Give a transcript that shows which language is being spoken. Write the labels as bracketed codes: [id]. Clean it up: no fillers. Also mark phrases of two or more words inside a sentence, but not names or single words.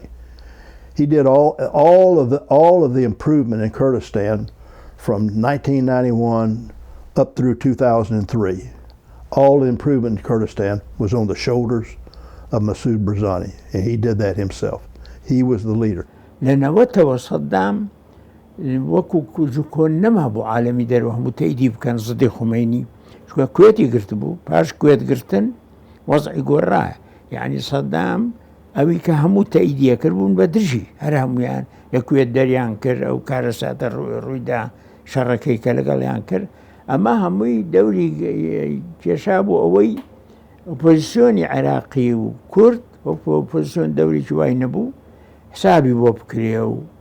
[en] He did all of the improvement in Kurdistan from 1991 up through 2003. All the improvement in Kurdistan was on the shoulders of Massoud Barzani, and he did that himself. He was the leader. [ckb] لنوته صدام وەکو کۆن نەما بۆ عالەمی دەرەوە هەموو تەیدی بکەن زدی خۆمەینی چونکە کوێتی گرت بوو پاش کوێت گرتن وەزعی گۆڕایە یعنی سەدام ئەوی کە هەموو تەیدیە کرد بوون بە دژی هەر هەمویان لە کوێت دەریان کرد ئەو کارە ساتە ڕوویدا شەڕەکەی کە لەگەڵیان کرد ئەمە هەمووی دەوری کێشا بوو ئەوەی ئۆپۆزیسیۆنی عێراقی و کورد ئۆپۆزیسیۆن دەورێکی وای نەبوو حسابی بۆ بکرێ و